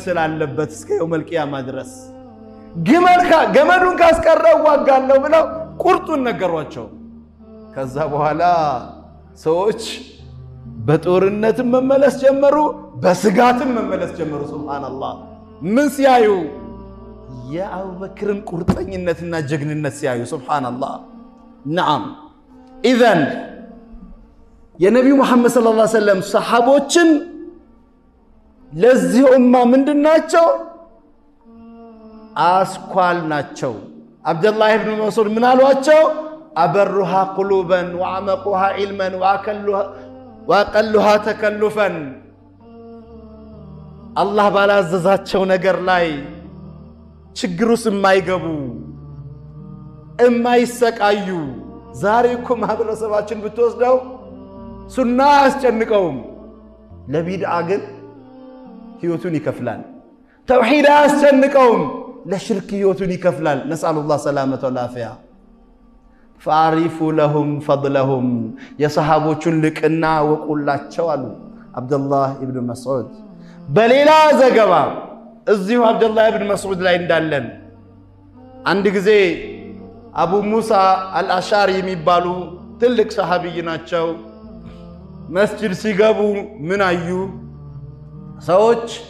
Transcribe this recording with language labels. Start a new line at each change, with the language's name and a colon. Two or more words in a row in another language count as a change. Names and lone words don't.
Amharic: ስላለበት እስከ
Arabic: يوم القيامة
Amharic: ድረስ ገመዱን ካስቀረ ዋጋለሁ ብለው ቁርጡን ነገሯቸው ከዛ በኋላ ሰዎች በጦርነትም መመለስ ጀመሩ በስጋትም መመለስ ጀመሩ ሱብሃንአላህ ምን ሲያዩ የአቡበክርን ቁርጠኝነትና ጀግንነት ሲያዩ ሱብሃንአላህ
Arabic: نعم اذن
Amharic: የነብዩ መሐመድ
Arabic: صلى الله عليه وسلم
Amharic: ሰሃቦችን ለዚህ ኡማ ምንድናቸው አስኳል ናቸው አብዱላህ ኢብኑ መስዑድ ምን አሏቸው
Arabic: أبرها قلوبا وعمقها علما وأقلها تكلفا
Amharic: الله ባላዘዛቸው ነገር ላይ ችግሩስ የማይገቡ እማይሰቃዩ ዛሬ እኮ ማህበረሰባችን ብትወስደው ሱና አያስጨንቀውም ለቢድዓ ግን ህይወቱን ይከፍላል ተውሂድ አያስጨንቀውም ለሽርክ ህይወቱን ይከፍላል
Arabic: نسأل الله السلامة والعافية
Amharic: فاعرفوا
Arabic: لهم فضلهم
Amharic: يا صحابوچን ልቅና ወቁላቸው አሉ አብዱላህ ኢብኑ መስዑድ በሌላ ዘገባ እዚሁ አብዱላህ ኢብኑ መስዑድ ላይ እንዳለን አንድ ጊዜ አቡ ሙሳ አልአሻሪ የሚባሉ ትልቅ ሰሃቢይ ናቸው መስጂድ ሲገቡ ምን አዩ ሰዎች